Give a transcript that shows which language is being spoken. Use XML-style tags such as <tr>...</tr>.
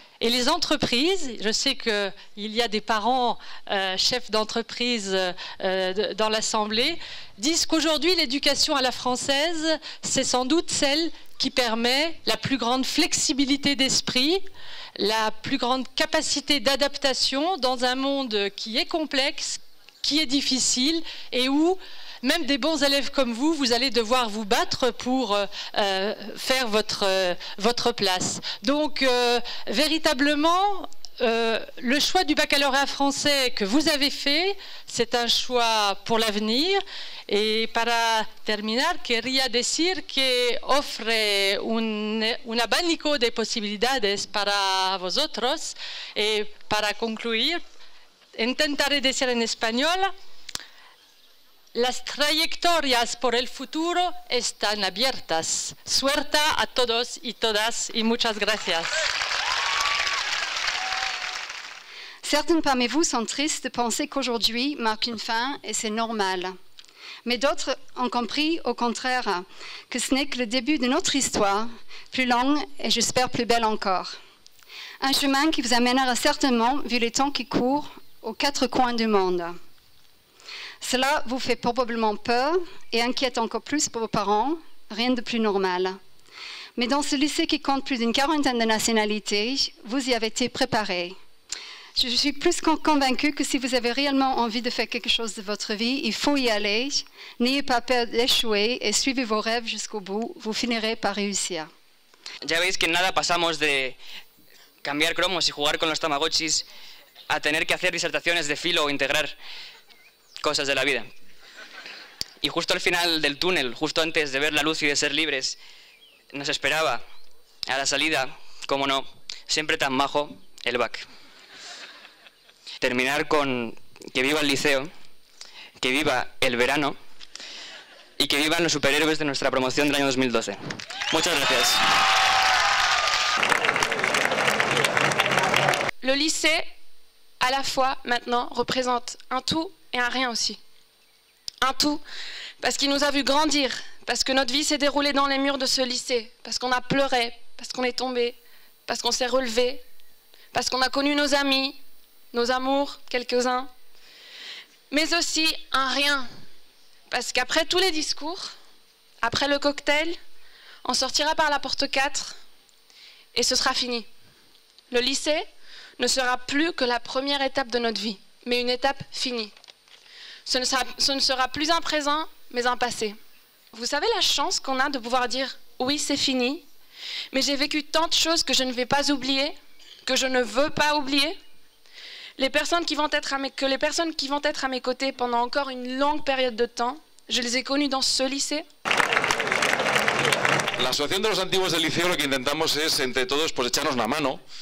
<fr>Et les entreprises, je sais qu'il y a des parents chefs d'entreprise dans l'Assemblée, disent qu'aujourd'hui l'éducation à la française, c'est sans doute celle qui permet la plus grande flexibilité d'esprit, la plus grande capacité d'adaptation dans un monde qui est complexe, qui est difficile et où même des bons élèves comme vous, vous allez devoir vous battre pour faire votre place. Donc, véritablement, le choix du baccalauréat français que vous avez fait, c'est un choix pour l'avenir. Et</fr> <es>para terminar, quería decir que ofre un abanico de posibilidades para vosotros.</es> <fr>Et</fr> <es>para concluir, intentaré decir en español: las trayectorias por el futuro están abiertas. Suerte a todos y todas y muchas gracias.</es> <fr>Certains parmi vous sont tristes de penser qu'aujourd'hui marque une fin et c'est normal. Mais d'autres ont compris, au contraire, que ce n'est que le début de notre histoire, plus longue et j'espère plus belle encore. Un chemin qui vous amènera certainement, vu les temps qui courent, aux 4 coins du monde. Cela vous fait probablement peur et inquiète encore plus pour vos parents, rien de plus normal. Mais dans ce lycée qui compte plus d'une quarantaine de nationalités, vous y avez été préparés. Je suis plus convaincue que si vous avez réellement envie de faire quelque chose de votre vie, il faut y aller. N'ayez pas peur d'échouer et suivez vos rêves jusqu'au bout. Vous finirez par réussir.</fr> <es>Ya veis que en nada pasamos de cambiar cromos y jugar con los tamagotchis a tener que hacer disertaciones de filo o integrar cosas de la vida. Y justo al final del túnel, justo antes de ver la luz y de ser libres, nos esperaba a la salida, como no, siempre tan majo, el BAC. Terminar con que viva el liceo, que viva el verano y que vivan los superhéroes de nuestra promoción del año 2012. Muchas gracias.</es> <fr>Le lycée, à la fois, maintenant, représente un tout et un rien aussi. Un tout, parce qu'il nous a vu grandir, parce que notre vie s'est déroulée dans les murs de ce lycée, parce qu'on a pleuré, parce qu'on est tombé, parce qu'on s'est relevé, parce qu'on a connu nos amis, nos amours, quelques-uns, mais aussi un rien, parce qu'après tous les discours, après le cocktail, on sortira par la porte 4 et ce sera fini. Le lycée ne sera plus que la première étape de notre vie, mais une étape finie. Ce ne sera plus un présent, mais un passé. Vous savez la chance qu'on a de pouvoir dire « oui, c'est fini », mais j'ai vécu tant de choses que je ne vais pas oublier, que je ne veux pas oublier. Les personnes qui vont être à mes côtés pendant encore une longue période de temps, je les ai connues dans ce lycée.</fr> <es>La Asociación de los Antiguos del Liceo lo que intentamos es, entre todos, pues echarnos una mano.</es>